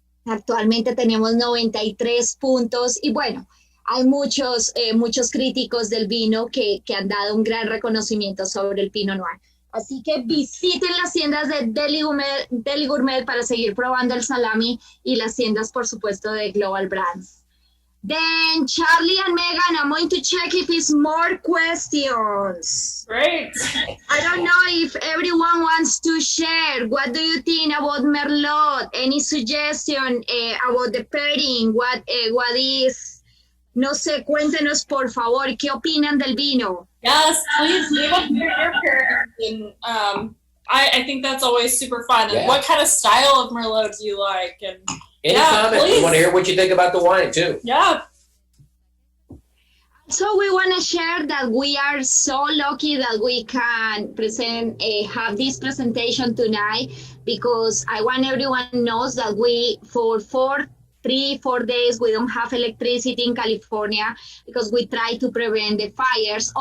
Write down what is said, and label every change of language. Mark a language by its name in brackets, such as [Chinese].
[Spanish] Actualmente tenemos 93 puntos y bueno, hay muchos críticos del vino que han dado un gran reconocimiento sobre el Pinot Noir. Así que visiten las tiendas de Deli Gourmet para seguir probando el salami y las tiendas, por supuesto, de Global Brands. [English] Then Charlie and Megan, I'm going to check if it's more questions. Great. I don't know if everyone wants to share. What do you think about Merlot? Any suggestion about the pairing? What is? [Spanish] No sé, cuéntenos por favor, ¿qué opinan del vino? [English] Yes, please leave us your pairing. And I think that's always super fun. And what kind of style of Merlot do you like? And any comment? please. We want to hear what you think about the wine too. Yeah. So we want to share that we are so lucky that we can have this presentation tonight, because I want everyone knows that we, for 3-4 days, we don't have electricity in California because we try to prevent the fires.